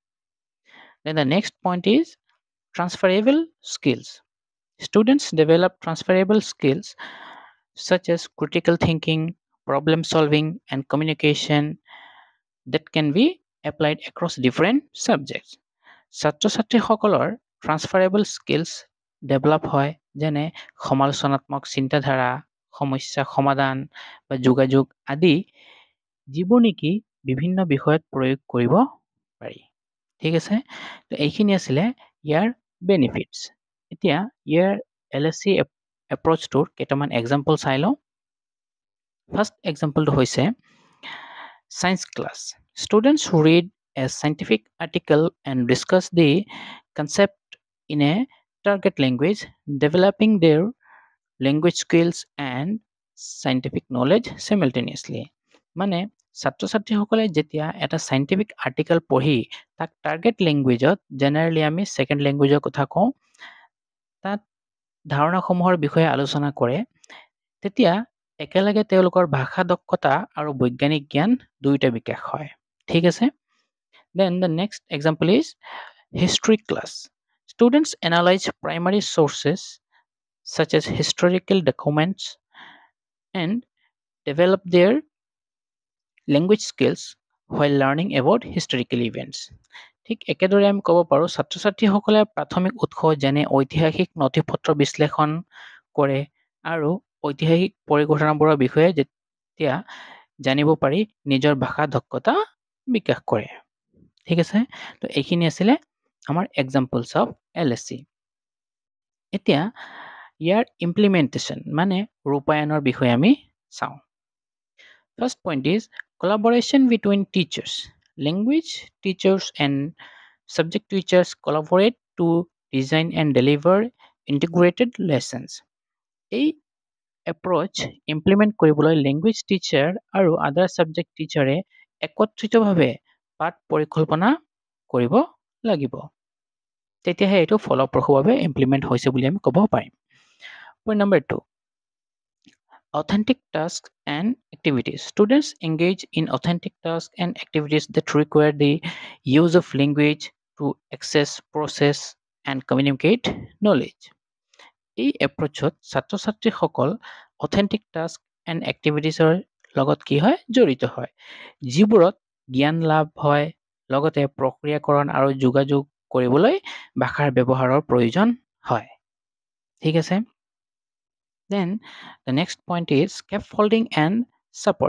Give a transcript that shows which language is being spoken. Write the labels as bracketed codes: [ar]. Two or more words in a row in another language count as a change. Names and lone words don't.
[en] Then the next point is transferable skills. Students develop transferable skills such as critical thinking, problem solving, and communication that can be applied across different subjects. [as] ছাত্ৰ-ছাত্ৰীসকলৰ [en] transferable skills develop [as] হয়, যেনে সমালোচনাত্মক চিন্তাধাৰা, সমস্যা সমাধান বা যোগাযোগ আদি যিবোৰ নেকি বিভিন্ন বিষয়ত প্ৰয়োগ কৰিব পাৰি ঠিক আছে তো এইখিনি আছিলে ইয়াৰ বেনিফিটছ এতিয়া ইয়াৰ LSC এপ্ৰ'চটোৰ কেইটামান এক্সাম্পল চাই লওঁ [en] first exampleটো [as] হৈছে [en] science class students read a scientific article and discuss the concept in a target language developing their language skills and scientific knowledge simultaneously [as] মানে ছাত্ৰ ছাত্ৰীসকলে যেতিয়া এটা [en] scientific article [as] পঢ়ি তাক [en] target languageত [as] জেনেৰেলি আমি [en] second languageৰ [as] কথা কওঁ তাত ধাৰণাসমূহৰ বিষয়ে আলোচনা কৰে তেতিয়া একেলগে তেওঁলোকৰ ভাষা দক্ষতা আৰু বৈজ্ঞানিক জ্ঞান দুয়োটা বিকাশ হয় ঠিক আছে [en] then the next example is history class students analyze primary sources such as historical documents and develop their language skills while learning about historical events [as] ঠিক একেদৰে আমি ক'ব পাৰোঁ ছাত্ৰ ছাত্ৰীসকলে প্ৰাথমিক উৎস যেনে ঐতিহাসিক নথিপত্ৰ বিশ্লেষণ কৰে আৰু ঐতিহাসিক পৰিঘটনাবোৰৰ বিষয়ে যেতিয়া জানিব পাৰি নিজৰ ভাষা দক্ষতা বিকাশ কৰে ঠিক আছে তো এইখিনি আছিলে আমাৰ [en] examples of LSC [as] এতিয়া ইয়াৰ ইমপ্লিমেণ্টেশ্যন মানে ৰূপায়নৰ বিষয়ে আমি চাওঁ [en] First point is collaboration between teachers. Language teachers and subject teachers collaborate to design and deliver integrated lessons. [as] এই approach implement কৰিবলৈ [en] language teacher [as] আৰু [en] other subject teacherে [as] একত্ৰিতভাৱে পাঠ পৰিকল্পনা কৰিব লাগিব তেতিয়াহে এইটো ফলপ্ৰসূভাৱে implement হৈছে বুলি আমি ক'ব পাৰিম [en] Point number 2 Authentic tasks and activities. Students engage in authentic tasks and activities that require the use of language to access, process, and communicate knowledge. [as] এই এপ্ৰ'চত ছাত্ৰ ছাত্ৰীসকল [en] authentic task and activitiesৰ [as] লগত কি হয় জড়িত হয় যিবোৰত জ্ঞান লাভ হয় লগতে প্ৰক্ৰিয়াকৰণ আৰু যোগাযোগ কৰিবলৈ ভাষাৰ ব্যৱহাৰৰ প্ৰয়োজন হয় ঠিক আছে [en] Then the next point is scaffolding and support.